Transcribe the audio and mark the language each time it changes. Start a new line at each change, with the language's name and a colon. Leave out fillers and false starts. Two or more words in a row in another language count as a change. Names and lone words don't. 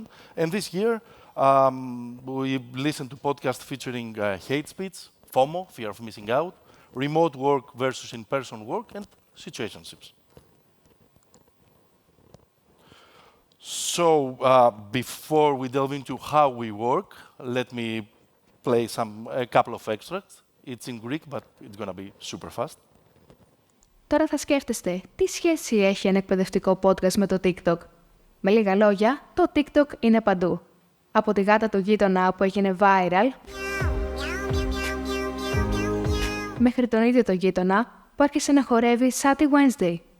English: And this year, we listened to podcasts featuring hate speech, FOMO, fear of missing out, remote work versus in-person work, and situationships. So before we delve into how we work, let me play a couple of extracts. It's in Greek, but it's going to be super fast.
Greek: Τώρα θα σκέφτεστε, τι σχέση έχει ένα εκπαιδευτικό podcast με το TikTok. Με λίγα λόγια, το TikTok είναι παντού. Από τη γάτα του γείτονα που έγινε viral, μέχρι τον ίδιο το γείτονα που άρχισε να χορεύει Satty Wednesday.